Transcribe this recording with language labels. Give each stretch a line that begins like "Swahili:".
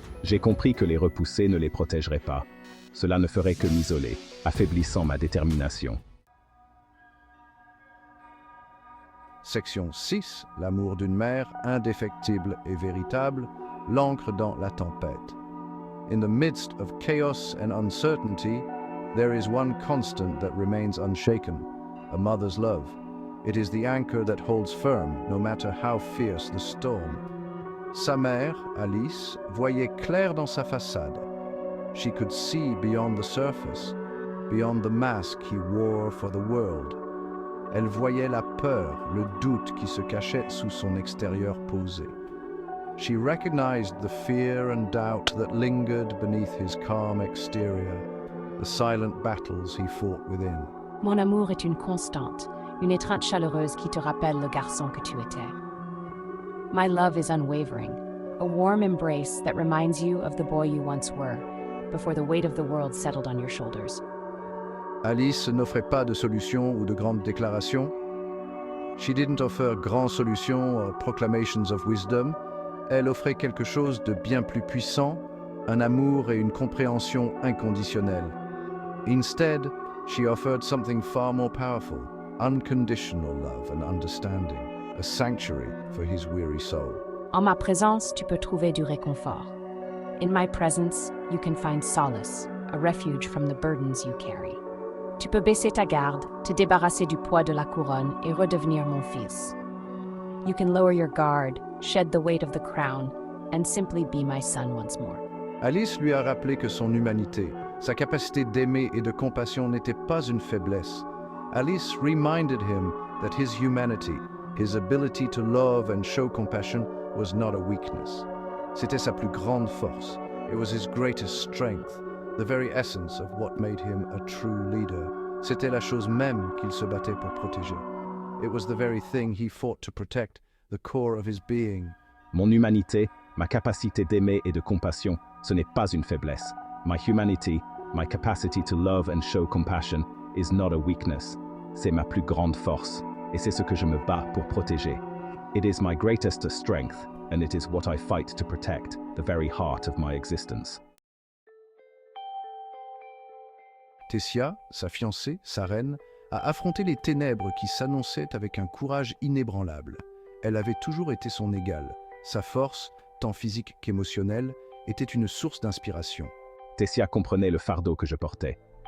French: J'ai compris que les repousser ne les protégerait pas. Cela ne ferait que m'isoler, affaiblissant ma détermination.
English: Section 6.
French: L'amour d'une mère, indéfectible et véritable, l'ancre dans la tempête.
English: In the midst of chaos and uncertainty, there is one constant that remains unshaken, a mother's love. It is the anchor that holds firm, no matter how fierce the storm.
French: Sa mère, Alice, voyait clair dans sa façade.
English: She could see beyond the surface, beyond the mask he wore for the world.
French: Elle voyait la peur, le doute qui se cachait sous son extérieur posé.
English: She recognized the fear and doubt that lingered beneath his calm exterior, the silent battles he fought within.
French: Mon amour est une constante, une étreinte chaleureuse qui te rappelle le garçon que tu étais.
English: My love is unwavering, a warm embrace that reminds you of the boy you once were, before the weight of the world settled on your shoulders.
French: Alice n'offrait pas de solutions ou de grandes déclarations.
English: She didn't offer grandes solutions or proclamations of wisdom.
French: Elle offrait quelque chose de bien plus puissant, un amour et une compréhension inconditionnelle.
English: Instead, she offered something far more powerful, unconditional love and understanding, a sanctuary for his weary soul.
French: En ma présence, tu peux trouver du réconfort.
English: In my presence, you can find solace, a refuge from the burdens you carry.
French: Tu peux baisser ta garde, te débarrasser du poids de la couronne et redevenir mon fils.
English: You can lower your guard, shed the weight of the crown, and simply be my son once more.
French: Alice lui a rappelé que son humanité, sa capacité d'aimer et de compassion n'était pas une faiblesse.
English: Alice reminded him that his humanity, his ability to love and show compassion, was not a weakness.
French: C'était sa plus grande force.
English: It was his greatest strength, the very essence of what made him a true leader.
French: C'était la chose même qu'il se battait pour protéger.
English: It was the very thing he fought to protect, the core of his being.
French: Mon humanité, ma capacité d'aimer et de compassion, ce n'est pas une faiblesse.
English: My humanity, my capacity to love and show compassion, is not a weakness.
French: C'est ma plus grande force, et c'est ce que je me bats pour protéger.
English: It is my greatest strength, and it is what I fight to protect, the very heart of my existence.
French: Tessia, sa fiancée, sa reine, a affronté les ténèbres qui s'annonçaient avec un courage inébranlable. Elle avait toujours été son égale. Sa force, tant physique qu'émotionnelle, était une source d'inspiration. Tessia comprenait le fardeau que je portais.